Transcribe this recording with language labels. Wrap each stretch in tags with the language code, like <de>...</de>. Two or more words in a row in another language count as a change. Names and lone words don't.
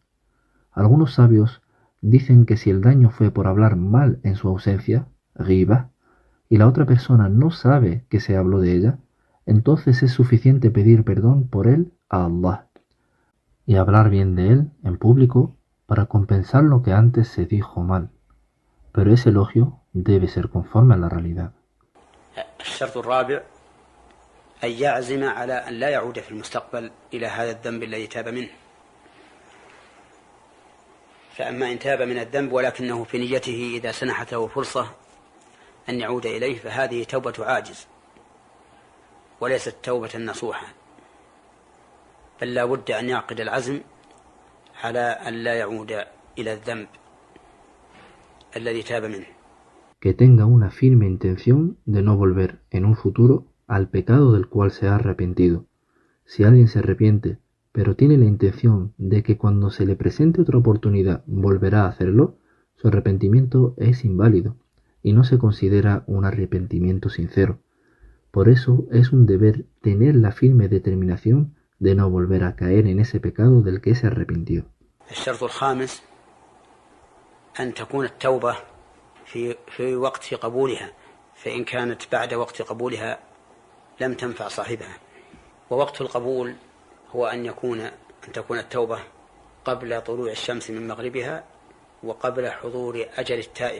<es>Algunos sabios dicen que si el daño fue por hablar mal en su ausencia, ghibah, y la otra persona no sabe que se habló de ella, entonces es suficiente pedir perdón por él a Allah y hablar bien de él en público para compensar lo que antes se dijo mal. Pero ese elogio debe ser conforme a la realidad.</es> <ar>الشرط الرابع أن يعزم على أن لا يعود في المستقبل إلى هذا الذنب الذي تاب منه. فأما إن تاب من الذنب ولكنه في نيته إذا سنحت له فرصة أن يعود إليه فهذه توبة عاجز وليست توبة نصوحة، بل لا بد أن يعقد العزم على أن لا يعود إلى الذنب الذي تاب منه.</ar> <es>Que tenga una firme intención de no volver en un futuro al pecado del cual se ha arrepentido. Si alguien se arrepiente, pero tiene la intención de que cuando se le presente otra oportunidad volverá a hacerlo, su arrepentimiento es inválido y no se considera un arrepentimiento sincero. Por eso es un deber tener la firme determinación de no volver a caer en ese pecado del que se arrepintió.</es> <ar>الشرط الخامس أن تكون التوبة في وقت قبولها، فإن كانت بعد وقت قبولها لم تنفع صاحبها. ووقت القبول هو أن تكون التوبة قبل طلوع الشمس من مغربها وقبل حضور أجل التائب.</ar>